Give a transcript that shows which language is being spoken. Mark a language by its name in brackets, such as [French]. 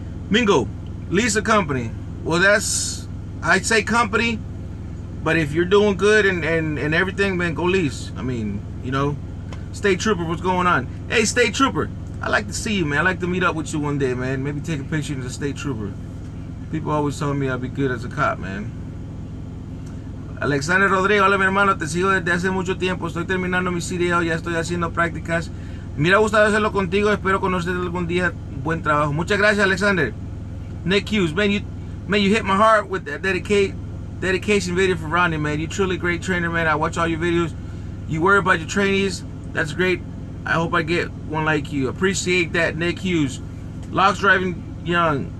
[English] Mingo, lease a company. Well, that's, I'd say company, but if you're doing good and everything, man, go lease. I mean, you know, State Trooper, what's going on? Hey, State Trooper, I like to see you, man. I like to meet up with you one day, man. Maybe take a picture as a State Trooper. People always told me I'd be good as a cop, man. [Spanish] Alexander Rodrigo, hola mi hermano, te sigo desde hace mucho tiempo. Estoy terminando mi CDL, ya estoy haciendo prácticas. Me hubiera gustado hacerlo contigo, espero conocerte algún día. Buen trabajo. Muchas gracias, Alexander. [English] Nick Hughes, man, you hit my heart with that dedication video for Ronnie, man. You're truly a great trainer, man. I watch all your videos. You worry about your trainees. That's great. I hope I get one like you. Appreciate that, Nick Hughes. Locks Driving Young.